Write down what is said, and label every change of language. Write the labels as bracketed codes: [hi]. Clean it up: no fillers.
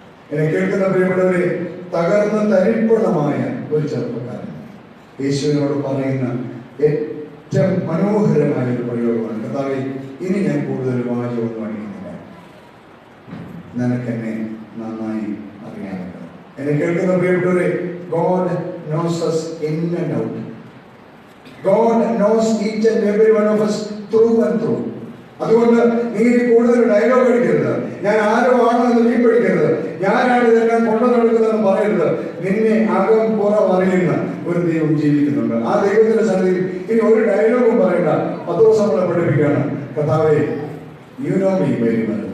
[ml] എന്നെ കേൾക്കുന്ന പ്രിയപ്പെട്ടവരെ, തകർന്ന തരിപ്പണമായ ഒരു ചെറുപ്പക്കാരൻ യേശുവിനോട് പറയുന്ന ഏറ്റവും മനോഹരമായ ഒരു പ്രയോഗമാണ്, കർത്താവേ ഇനി ഞാൻ കൂടുതൽ വാചകമൊന്നും അണിയുന്നില്ല, നിനക്കെന്നെ നന്നായി അറിയാമല്ലോ. എന്നെ കേൾക്കുന്ന പ്രിയപ്പെട്ടവരെ, [en] God knows us in and out. God knows each and every one of us through and through. [ml] അതുകൊണ്ട് നീ കൂടുതൽ ഡയലോഗ് അടിക്കരുത്, ഞാൻ ആരോ ആണോ എന്ന് നീ പഠിക്കരുത്, ഞാനാണ് ഇതെല്ലാം കൊണ്ടു നടക്കുന്നതെന്ന് പറയരുത്. നിന്നെ അകം പുറം അറിയുന്ന ഒരു ദൈവം ജീവിക്കുന്നുണ്ട്. ആ ദൈവത്തിന്റെ സന്നിധിയിൽ ഇനി ഒരു ഡയലോഗും പറയണ്ട. പത്രോസ് നമ്മളെ പഠിപ്പിക്കുകയാണ്, കർത്താവേ [en] You know me very well.